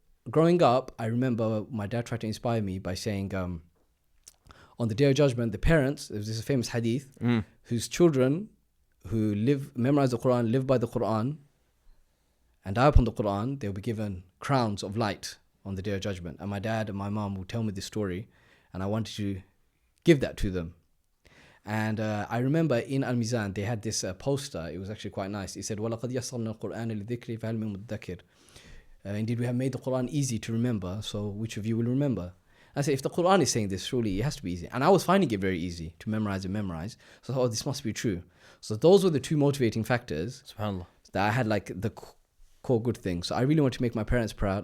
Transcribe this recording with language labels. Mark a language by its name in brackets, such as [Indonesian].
[English] Growing up, I remember my dad tried to inspire me by saying, on the Day of Judgment, the parents, there's this famous hadith, whose children who memorize the Qur'an, live by the Qur'an, and die upon the Qur'an, they'll be given crowns of light on the Day of Judgment. And my dad and my mom would tell me this story, and I wanted to give that to them. And I remember in Al-Mizan, they had this poster. It was actually quite nice. It said, [Arabic] وَلَقَدْ يَسَّرْنَا الْقُرْآنَ لِذِكْرِ فَهَلْ مِن مُدَّكِرٍ. [English] Indeed, we have made the Qur'an easy to remember, so which of you will remember? I said, if the Qur'an is saying this, surely it has to be easy. And I was finding it very easy to memorize. So I thought, this must be true. So those were the two motivating factors SubhanAllah. that I had, like the core good things. So I really want to make my parents proud.